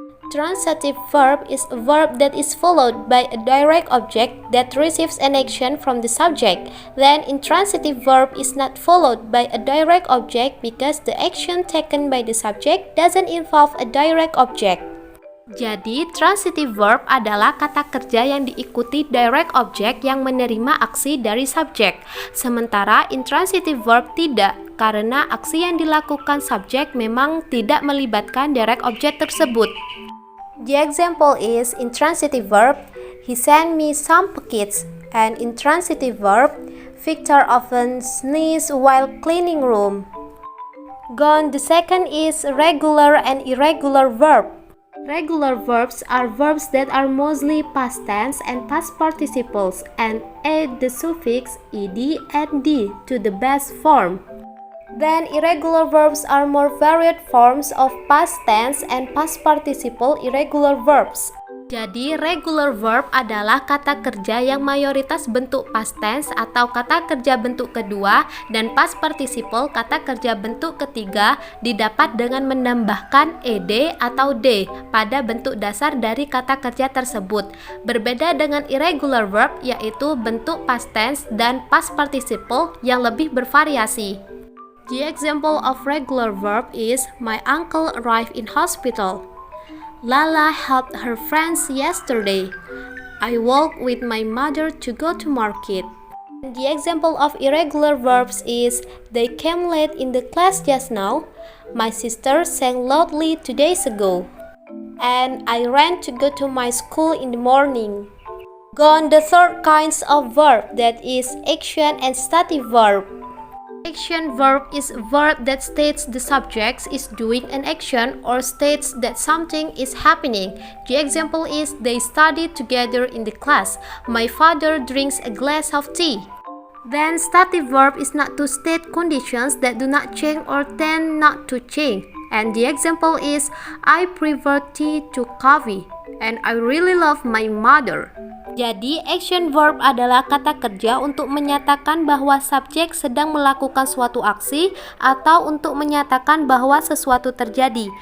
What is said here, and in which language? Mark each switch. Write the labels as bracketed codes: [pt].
[en] Transitive verb is a verb that is followed by a direct object that receives an action from the subject. Then, intransitive verb is not followed by a direct object because the action taken by the subject doesn't involve a direct object. [id] Jadi, transitive verb adalah kata kerja yang diikuti direct object yang menerima aksi dari subjek. Sementara intransitive verb tidak, karena aksi yang dilakukan subjek memang tidak melibatkan direct object tersebut. [en] The example is intransitive verb, he sent me some packets, and intransitive verb, Victor often sneezes while cleaning room. Gone. The second is regular and irregular verb. Regular verbs are verbs that are mostly past tense and past participles and add the suffix ed and d to the base form. Then irregular verbs are more varied forms of past tense and past participle irregular verbs. [id] Jadi, regular verb adalah kata kerja yang mayoritas bentuk past tense atau kata kerja bentuk kedua, dan past participle kata kerja bentuk ketiga didapat dengan menambahkan ed atau d pada bentuk dasar dari kata kerja tersebut. Berbeda dengan irregular verb, yaitu bentuk past tense dan past participle yang lebih bervariasi. [en] The example of regular verb is my uncle arrived in hospital. Lala helped her friends yesterday. I walked with my mother to go to market. The example of irregular verbs is they came late in the class just now. My sister sang loudly 2 days ago. And I ran to go to my school in the morning. Gone. The third kinds of verb, that is action and stative verb. Action verb is a verb that states the subject is doing an action or states that something is happening. The example is they study together in the class. My father drinks a glass of tea. Then stative verb is not to state conditions that do not change or tend not to change. And the example is I prefer tea to coffee and I really love my mother. [id] Jadi, action verb adalah kata kerja untuk menyatakan bahwa subjek sedang melakukan suatu aksi atau untuk menyatakan bahwa sesuatu terjadi.